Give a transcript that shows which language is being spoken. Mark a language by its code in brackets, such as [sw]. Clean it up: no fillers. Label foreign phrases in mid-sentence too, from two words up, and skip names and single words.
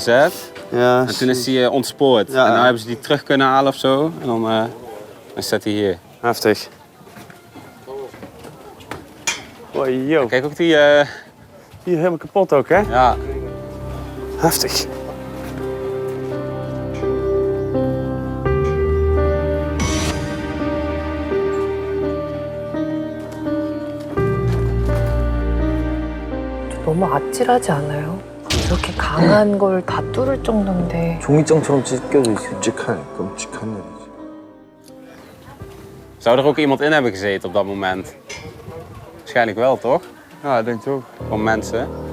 [nl] Ja. En toen is hij ontspoord. Ja. En nu hebben ze die terug kunnen halen of zo. En dan staat hij hier. Heftig. Oh, yo. Kijk ook die... Hier helemaal kapot ook, hè? Ja. Heftig. [ko] 너무 아찔하지 않아요? 이렇게 강한 걸 다 뚫을 정도인데. 종이장처럼 찢겨져 있어. 끔찍한 일이지. [nl] Zou er ook iemand in hebben gezeten op dat moment? Waarschijnlijk wel, toch? Ja, ik denk het ook. Van mensen.